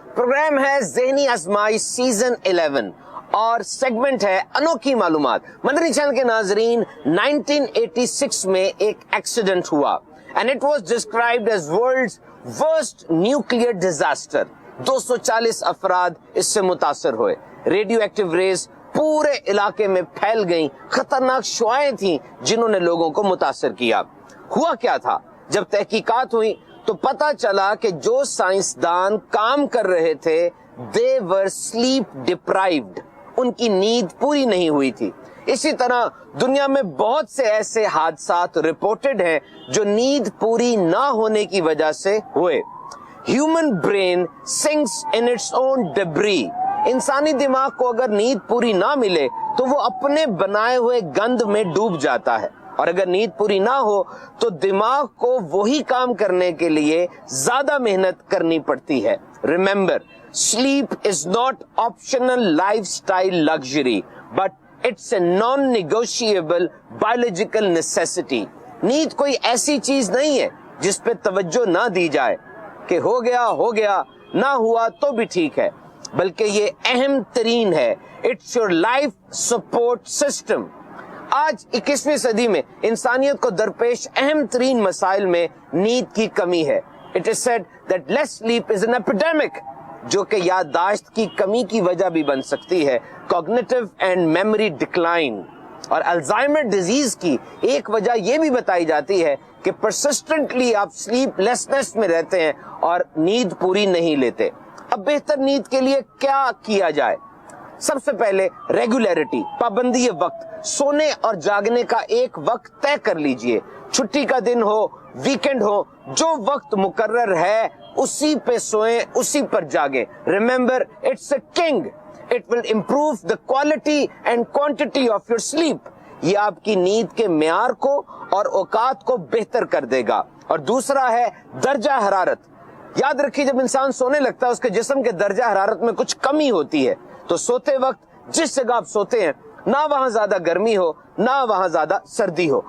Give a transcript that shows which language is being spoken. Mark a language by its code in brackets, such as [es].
[ur] Programme ہے ذہنی آزمائش سیزن 11 اور سیگمنٹ ہے انوکھی معلومات. مدنی چینل کے ناظرین، 1986 میں ایک ایکسیڈنٹ ہوا [en] and it was described as world's worst nuclear disaster. [ur] 240 افراد اس سے متاثر ہوئے. ریڈیو ایکٹیو ریز پورے علاقے میں پھیل گئیں. خطرناک شعاعیں تھیں جنہوں نے لوگوں کو متاثر کیا. ہوا کیا تھا؟ جب تحقیقات ہوئی تو پتا چلا کہ جو سائنسدان کام کر رہے تھے [en] they were sleep deprived. [ur] ان کی نیند پوری نہیں ہوئی تھی. اسی طرح دنیا میں بہت سے ایسے حادثات رپورٹڈ ہیں جو نیند پوری نہ ہونے کی وجہ سے ہوئے. Human brain [en] sinks in its own debris. [ur] انسانی دماغ کو اگر نیند پوری نہ ملے تو وہ اپنے بنائے ہوئے گند میں ڈوب جاتا ہے، اور اگر نیند پوری نہ ہو تو دماغ کو وہی کام کرنے کے لیے زیادہ محنت کرنی پڑتی ہے. [en] Remember, sleep is not optional lifestyle luxury, but it's a non-negotiable biological necessity. [ur] نیند کوئی ایسی چیز نہیں ہے جس پہ توجہ نہ دی جائے کہ ہو گیا نہ ہوا تو بھی ٹھیک ہے، بلکہ یہ اہم ترین ہے. [en] It's your life support system. [ur] آج 21ویں صدی میں انسانیت کو درپیش اہم ترین مسائل میں نیند کی کمی ہے. [en] It is said that less sleep is an epidemic, [ur] جو کہ یادداشت کی کمی کی وجہ بھی بن سکتی ہے. [en] Cognitive and memory decline. [ur] اور الزائمر ڈیزیز کی ایک وجہ یہ بھی بتائی جاتی ہے کہ پرسسٹنٹلی آپ سلیپ لیسنس میں رہتے ہیں اور نیند پوری نہیں لیتے. اب بہتر نیند کے لیے کیا کیا جائے؟ سب سے پہلے ریگولیرٹی، پابندی وقت. سونے اور جاگنے کا ایک وقت طے کر لیجئے. چھٹی کا دن ہو، ویکنڈ ہو، جو وقت مقرر ہے اسی پہ سوئیں، اسی پر جاگیں. [en] Remember, it's a king. It will improve the quality and quantity of your sleep. [ur] یہ آپ کی نیند کے معیار کو اور اوقات کو بہتر کر دے گا. اور دوسرا ہے درجہ حرارت. یاد رکھیے، جب انسان سونے لگتا ہے اس کے جسم کے درجہ حرارت میں کچھ کمی ہوتی ہے. تو سوتے وقت جس جگہ آپ سوتے ہیں نہ وہاں زیادہ گرمی ہو نہ وہاں زیادہ سردی ہو.